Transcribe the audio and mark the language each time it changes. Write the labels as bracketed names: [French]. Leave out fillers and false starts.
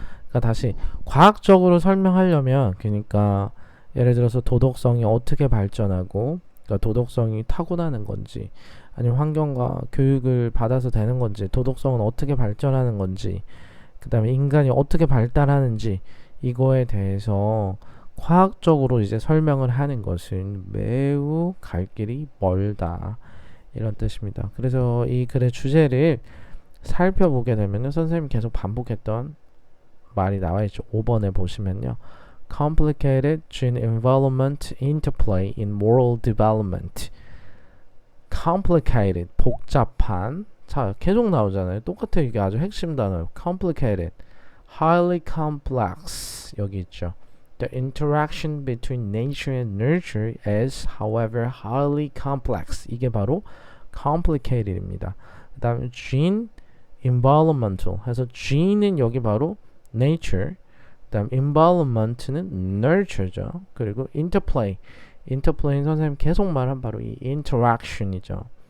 [Korean] 그러니까 다시 과학적으로 설명하려면 그러니까 예를 들어서 도덕성이 어떻게 발전하고 그러니까 도덕성이 타고나는 건지 아니면 환경과 교육을 받아서 되는 건지 도덕성은 어떻게 발전하는 건지 그 다음에 인간이 어떻게 발달하는지 이거에 대해서 과학적으로 이제 설명을 하는 것은 매우 갈 길이 멀다 이런 뜻입니다. 그래서 이 글의 주제를 살펴보게 되면은 선생님이 계속 반복했던 말이 나와 있죠. 5번에 보시면요. [English] complicated gene-environment interplay in moral development. [Korean] complicated, 복잡한. 자, 계속 나오잖아요. 똑같아요. 이게 아주 핵심 단어예요. [English] complicated, highly complex. [Korean] 여기 있죠. [English] The interaction between nature and nurture is, however, highly complex. [Korean] 이게 바로 complicated입니다. 그 다음에 gene, environmental 해서 gene은 여기 바로 nature, 그 다음 environment는 nurture죠. 그리고 interplay는 선생님 계속 말한 바로 이 interaction이죠.